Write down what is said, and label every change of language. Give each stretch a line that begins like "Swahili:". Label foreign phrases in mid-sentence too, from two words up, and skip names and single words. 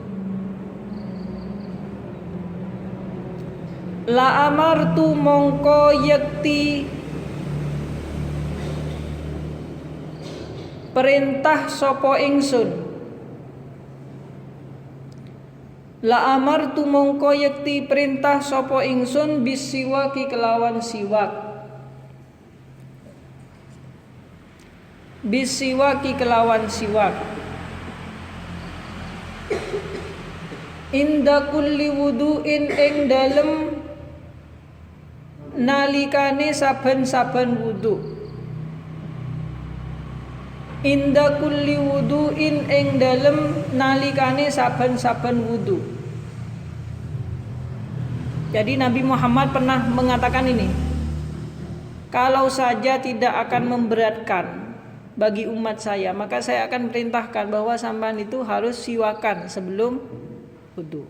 Arabic: لأمرت
Javanese: mongko yakti perintah sapa ingsun.
Arabic: لأمرت
Javanese: mongko yakti perintah sapa ingsun bisiwaki kelawan siwak. Bisiwaki kelawan siwak.
Arabic: عند كل وضوء
Javanese: ing dalem nalikane saben-saben wudu.
Arabic: عند كل وضوء
Javanese: ing dalem nalikane saben-saben wudu.
Indonesian: Jadi Nabi Muhammad pernah mengatakan ini. Kalau saja tidak akan memberatkan bagi umat saya, maka saya akan perintahkan bahwa sampan itu harus siwakan sebelum wudu.